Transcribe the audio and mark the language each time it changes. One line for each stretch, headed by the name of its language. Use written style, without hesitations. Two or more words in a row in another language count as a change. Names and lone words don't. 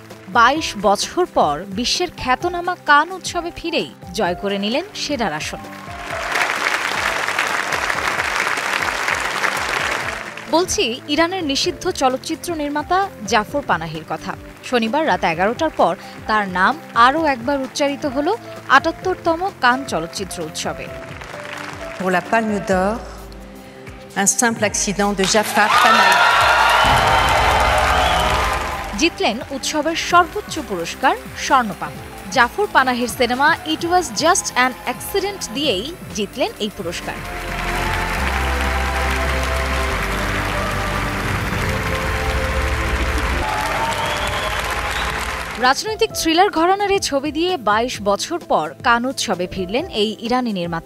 Bangla: ২২ বছর পর বিশ্বের খ্যাতনামা কান উৎসবে ফিরেই জয় করে নিলেন সেরার আসন। বলছি ইরানের নিষিদ্ধ চলচ্চিত্র নির্মাতা জাফর পানাহির কথা। শনিবার রাত ১১টার পর তার নাম আরও একবার উচ্চারিত হল ৭৮তম কান চলচ্চিত্র উৎসবে।
French: Pour la Palme d'Or, un simple accident de Jafar Panahi.
Bangla: জিতলেন উৎসবের সর্বোচ্চ পুরস্কার স্বর্ণপান। জাফর পানাহির সিনেমা ইট ওয়াজ জাস্ট অ্যান অ্যাক্সিডেন্ট দিয়েই জিতলেন এই পুরস্কার। রাজনৈতিক থ্রিলার ঘরানার এই ছবি দিয়ে ২২ বছর পর কান উৎসবে ফিরলেন এই ইরানি নির্মাতা।